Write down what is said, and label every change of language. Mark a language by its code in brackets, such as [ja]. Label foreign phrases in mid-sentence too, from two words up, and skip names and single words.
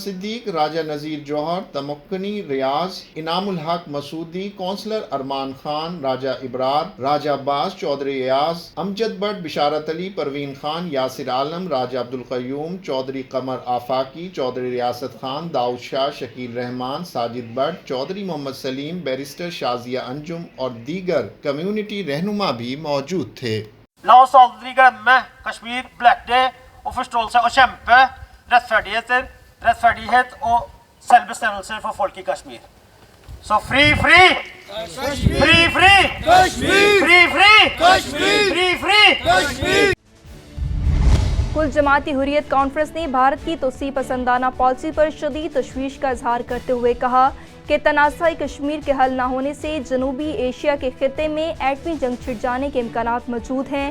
[ur] صدیق، راجہ نذیر جوہر، تمکنی ریاض، انعام الحق مسعودی، کونسلر ارمان خان، راجہ ابرار، راجہ عباس، چودھری ایاز، امجد بٹ، بشارت علی، پروین خان، یاسر عالم، راجہ عبدالقیوم، چودھری قمر آفاقی، چودھری ریاست خان، داؤد شاہ، شکیل رحمان، ساجد بٹ، چودھری محمد سلیم، بیرسٹر شازیہ انجم اور دیگر کمیونٹی رہنما بھی موجود تھے۔ [sv] La oss aldrig glömma Kashmir Black Day och förståelse och kämpa rättfärdighet och självbestämmelse för folk i Kashmir. [en] Så free! Kashmir! Free! Kashmir! Free! Kashmir! Kashmir! [ur] کل جماعتی حریت کانفرنس نے بھارت کی توسیع پسندانہ پالیسی پر شدید تشویش کا اظہار کرتے ہوئے کہا کہ تنازع کشمیر کے حل نہ ہونے سے جنوبی ایشیا کے خطے میں ایٹمی جنگ چھڑ جانے کے امکانات موجود ہیں۔